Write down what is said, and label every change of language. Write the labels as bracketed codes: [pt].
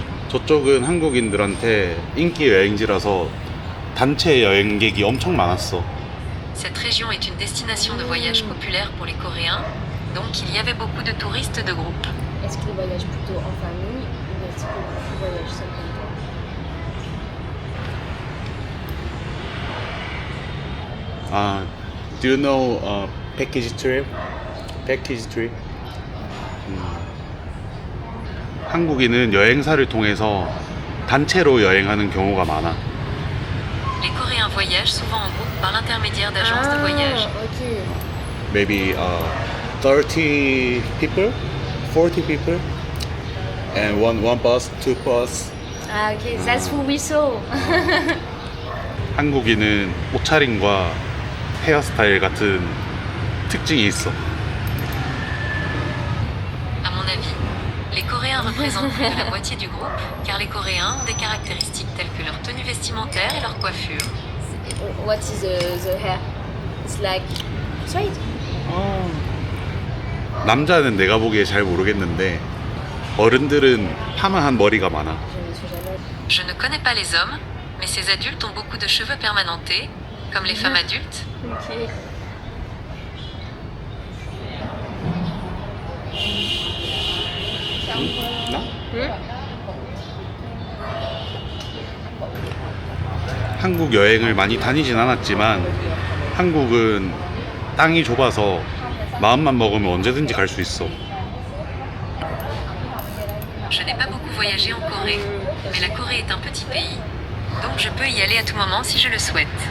[ko] 저쪽은 한국인들한테 인기 여행지라서 단체 여행객이 엄청 많았어. [fr] Cette région est une destination de voyage populaire pour les Coréens, donc il y avait beaucoup de touristes de groupe. Est-ce qu'ils voyagent plutôt en famille ou est-ce qu'ils voyagent seuls comme toi? [en] Do you know package trip? Package trip? [ko] 한국인은 여행사를 통해서 단체로 여행하는 경우가 많아. [fr] Les Coréens voyagent souvent en groupe par l'intermédiaire d'agences de voyage. [en] Okay. Maybe 30 people, 40 people, and one bus, two bus. Ah, okay. That's who we saw. [ko] 한국인은 옷차림과 헤어스타일 같은 특징이 있어. [fr] À mon avis, les Coréens représentent plus de la moitié du groupe, car les Coréens ont des caractéristiques telles que leur tenue vestimentaire et leur coiffure. [en] What is the hair? It's like straight. [ko] 남자는 내가 보기에 잘 모르겠는데 어른들은 파마한 머리가 많아. [fr] Je ne suis jamais... Je ne connais pas les hommes, mais ces adultes ont beaucoup de cheveux permanentés, comme les femmes adultes. [en] Okay. [ko] 나? 한국 여행을 많이 다니진 않았지만 한국은 땅이 좁아서 마음만 먹으면 언제든지 갈 수 있어. [fr] Je n'ai pas beaucoup voyagé en Corée, mais la Corée est un petit pays, donc je peux y aller à tout moment si je le souhaite.